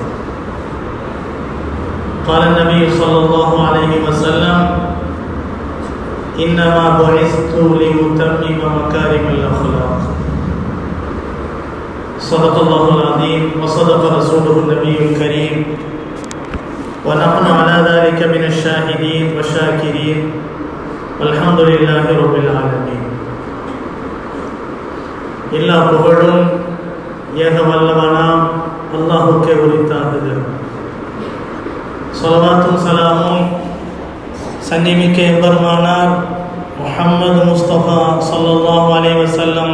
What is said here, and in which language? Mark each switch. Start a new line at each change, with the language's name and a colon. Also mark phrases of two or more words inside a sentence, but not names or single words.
Arabic: قال النبي صلى الله عليه وسلم: إنما بعثت لأتمم مكارم الأخلاق. صدق الله العظيم وصدق رسوله النبي الكريم ونحن على ذلك من الشاهدين والشاكرين والحمد لله رب العالمين.
Tamil: எல்லா புகழும் ஏக வல்லவனாம் அல்லாஹ்வுக்கே உரித்தாகுக. ஸலவாத்தும் சலாமும் சன்னிமிக்க எம்பெருமானார் முஹம்மது முஸ்தபா
Arabic: صلى الله عليه وسلم